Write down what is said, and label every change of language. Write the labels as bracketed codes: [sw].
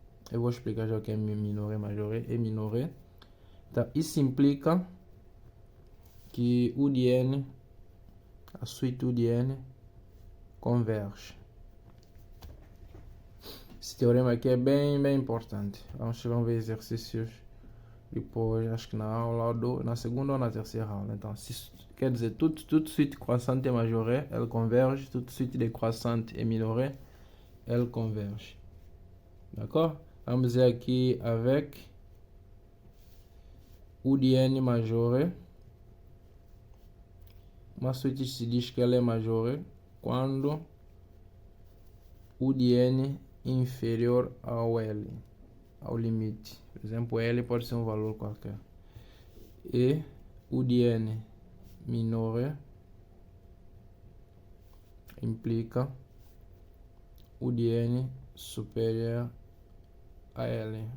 [pt] Eu vou explicar já o que é minoré, majoré e minoré. Então, isso implica que o de n, a suíte U de n, converge. Esse teorema aqui é bem importante. Vamos ver exercícios depois, acho que na aula na segunda ou na terceira aula. Então, quer dizer, [fr] toute suite croissante et majorée, elle converge. Toute suite décroissante et minorée, elle converge. D'accord? [pt] Vamos dizer aqui [fr] avec U de n majoré. [pt] Uma suite se diz que ela é majorée quando U de n inferior ao L, ao limite. Por exemplo, L pode ser um valor qualquer. E U de n minoré implica U de n superior a L.